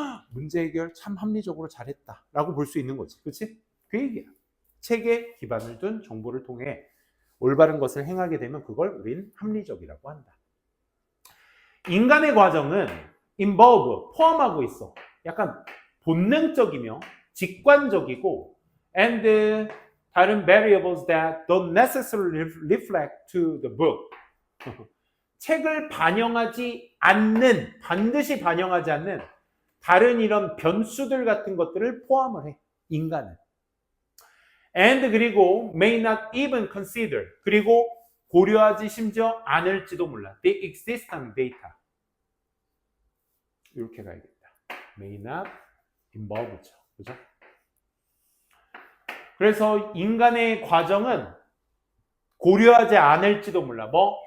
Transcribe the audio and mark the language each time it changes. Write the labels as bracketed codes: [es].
[ko] 문제 해결 참 합리적으로 잘했다 라고 볼 수 있는 거지. 그렇지? 그 얘기야. 책에 기반을 둔 정보를 통해 올바른 것을 행하게 되면 그걸 우린 합리적이라고 한다. 인간의 과정은 [en] involve, [ko] 포함하고 있어. 약간 본능적이며 직관적이고 [en] and [ko] 다른 [en] variables that don't necessarily reflect to the book. [ko] 책을 반영하지 않는, 반드시 반영하지 않는 다른 이런 변수들 같은 것들을 포함을 해. 인간은. [en] and [ko] 그리고 [en] may not even consider. [ko] 그리고 고려하지 심지어 않을지도 몰라. [en] The existing data. [ko] 이렇게 가야겠다. [en] May not involve [ko] 죠. 그죠? 그래서 인간의 과정은 고려하지 않을지도 몰라. 뭐?